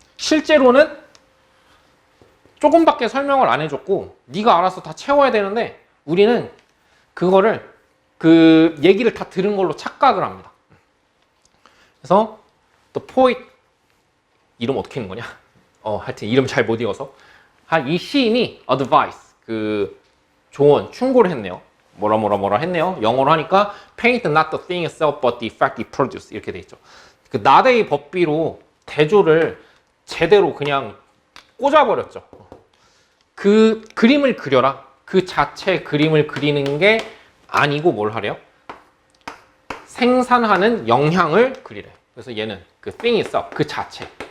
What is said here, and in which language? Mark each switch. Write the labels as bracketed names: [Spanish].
[Korean] 실제로는 조금밖에 설명을 안 해줬고 네가 알아서 다 채워야 되는데 우리는 그거를 그 얘기를 다 들은 걸로 착각을 합니다. 그래서 [English] The poet [Korean] 이름 어떻게 읽는 거냐? 하여튼 이름 잘 못 읽어서 이 시인이 advice 그 조언, 충고를 했네요. 뭐라 했네요. 영어로 하니까 [English] paint not the thing itself but the effect it produces [Korean] 이렇게 돼 있죠. 그 나대의 법비로 대조를 제대로 그냥 꽂아버렸죠. 그 그림을 그려라. 그 자체 그림을 그리는 게 아니고 뭘 하래요? 생산하는 영향을 그리래. 그래서 얘는 그 [English] thing itself, [Korean] 그 자체.